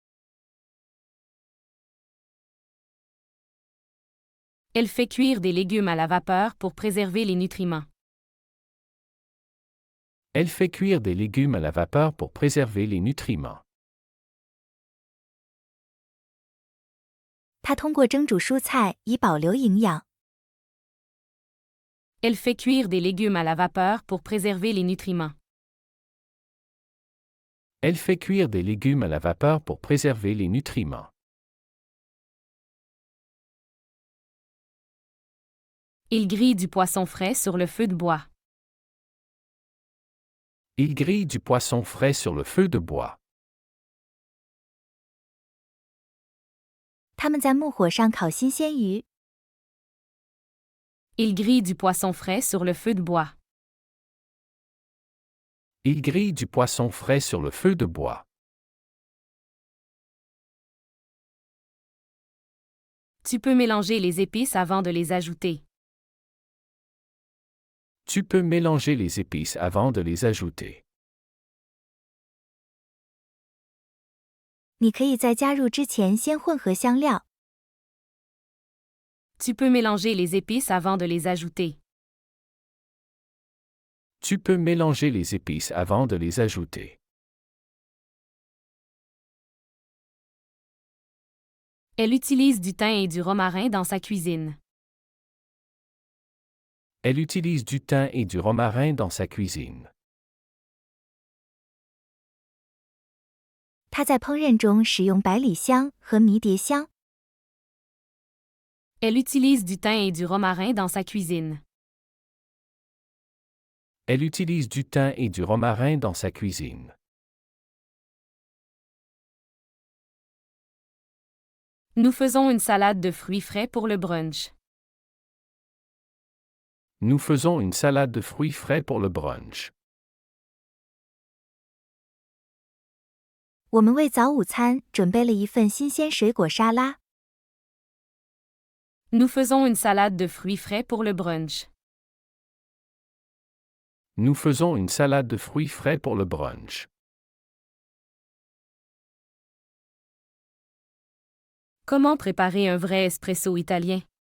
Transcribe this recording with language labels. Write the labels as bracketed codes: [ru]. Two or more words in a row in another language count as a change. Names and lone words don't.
[fr] Elle fait cuire des légumes à la vapeur pour préserver les nutriments. Elle fait cuire des légumes à la vapeur pour préserver les nutriments. [zh] 它通过蒸煮蔬菜以保留营养。 [fr] Elle fait cuire des légumes à la vapeur pour préserver les nutriments. Elle fait cuire des légumes à la vapeur pour préserver les nutriments. Il grille du poisson frais sur le feu de bois. Il grille du poisson frais sur le feu de bois. [zh] 他们在木火上烤新鲜鱼。 [fr] Il grille du poisson frais sur le feu de bois. Il grille du poisson frais sur le feu de bois. Tu peux mélanger les épices avant de les ajouter. Tu peux mélanger les épices avant de les ajouter. [zh] 你可以在加入之前先混合香料。 [fr] Tu peux mélanger les épices avant de les ajouter. Tu peux mélanger les épices avant de les ajouter. Elle utilise du thym et du romarin dans sa cuisine. Elle utilise du thym et du romarin dans sa cuisine. [zh] 她在烹饪中使用百里香和迷迭香。 [fr] Elle utilise du thym et du romarin dans sa cuisine. Elle utilise du thym et du romarin dans sa cuisine. Nous faisons une salade de fruits frais pour le brunch. Nous faisons une salade de fruits frais pour le brunch. [zh] 我们为早午餐准备了一份新鲜水果沙拉。 [fr] Nous faisons une salade de fruits frais pour le brunch. Nous faisons une salade de fruits frais pour le brunch. Comment préparer un vrai espresso italien?